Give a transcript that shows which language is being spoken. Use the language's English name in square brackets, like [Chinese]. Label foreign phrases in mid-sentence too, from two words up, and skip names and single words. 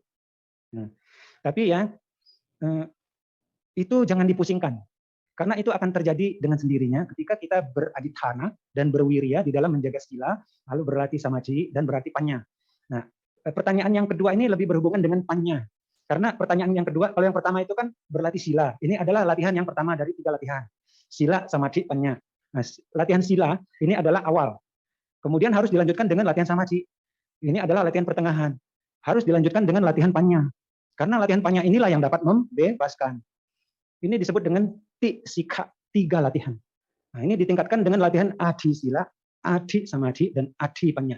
[Indonesian] Nah, tapi ya itu jangan dipusingkan, karena itu akan terjadi dengan sendirinya ketika kita beradithana dan berwirya di dalam menjaga sila, lalu berlatih samadhi dan berlatih panya. Nah, pertanyaan yang kedua ini lebih berhubungan dengan panya. Karena pertanyaan yang kedua, kalau yang pertama itu kan berlatih sila. Ini adalah latihan yang pertama dari 3 latihan. [Pali] Sila, samadhi, panya. [Indonesian] Nah, latihan sila ini adalah awal. Kemudian harus dilanjutkan dengan latihan samadhi. Ini adalah latihan pertengahan. Harus dilanjutkan dengan latihan panya. Karena latihan panya inilah yang dapat membebaskan. Ini disebut dengan sika, 3 latihan. Nah, ini ditingkatkan dengan latihan [Pali] adi sila, adi samadhi, [Indonesian] dan [Pali] adi panya.